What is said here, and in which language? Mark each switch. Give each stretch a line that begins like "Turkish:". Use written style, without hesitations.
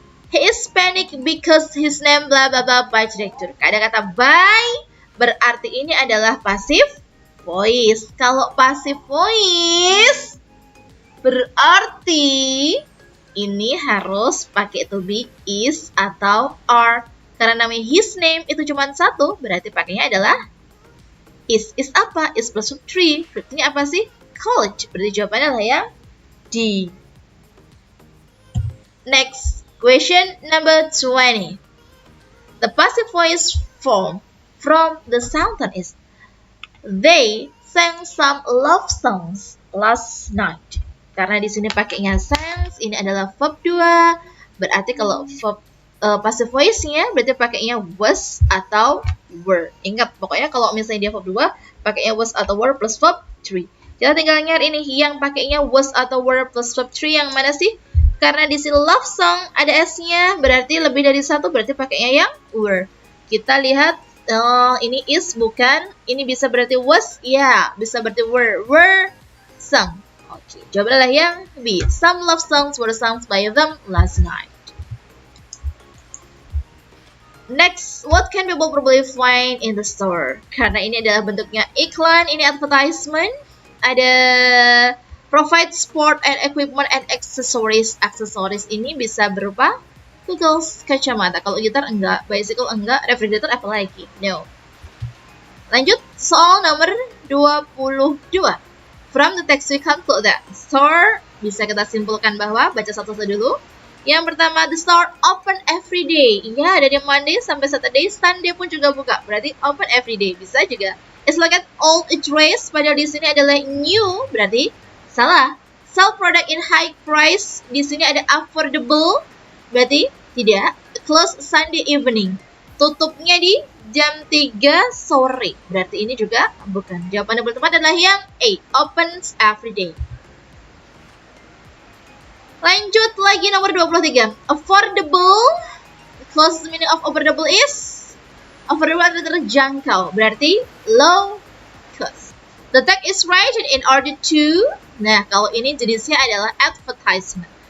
English: He is panic because his name blah blah blah by director.
Indonesian: Ada kata by, berarti ini adalah passive voice. Kalau passive voice, berarti ini harus pakai to be is atau are. Karena namanya his name itu cuma satu, berarti pakainya adalah is. Is apa? Is plus 3. Berarti apa sih? College. Berarti jawabannya adalah yang D.
English: Next. Question number 20. The passive voice form from the sentence is they sang some love songs last night.
Indonesian: Karena di sini pakainya sang, ini adalah verb 2. Berarti kalau verb passive voice-nya berarti pakainya was atau were. Ingat, pokoknya kalau misalnya dia verb 2, pakainya was atau were plus verb 3. Kita tinggal ingat ini yang pakainya was atau were plus verb 3 yang mana sih? Karena di sini love song ada S-nya, berarti lebih dari satu, berarti pakainya yang were. Kita lihat, ini is bukan, ini bisa berarti was, ya, bisa berarti were sung. Oke, jawabannya adalah yang B.
English: Some love songs were sung by them last night. Next, what can people probably find in the store?
Indonesian: Karena ini adalah bentuknya iklan, ini advertisement, ada
English: provide sport and equipment and accessories.
Indonesian: Aksesoris ini bisa berupa goggles, kacamata. Kalau gitar enggak, bicycle enggak, refrigerator apa lagi? No. Lanjut, soal nomor 22.
English: From the text we conclude that store,
Indonesian: bisa kita simpulkan bahwa, baca satu-satu dulu. Yang pertama,
English: the store open every day.
Indonesian: Ya, dari Monday sampai Saturday, Sunday pun juga buka. Berarti
English: open every day,
Indonesian: bisa juga.
English: It's like an old dress,
Indonesian: padahal di sini adalah new, berarti salah.
English: Sell product in high price.
Indonesian: Di sini ada affordable. Berarti tidak.
English: Close Sunday evening.
Indonesian: Tutupnya di jam 3 sore. Berarti ini juga bukan. Jawaban yang tepat adalah yang A.
English: Opens every day.
Indonesian: Lanjut lagi nomor 23. Affordable.
English: Close meaning of affordable is affordable
Indonesian: adalah terjangkau. Berarti low cost.
English: The text is written in order to.
Indonesian: Nah, kalau ini jenisnya adalah advertisement.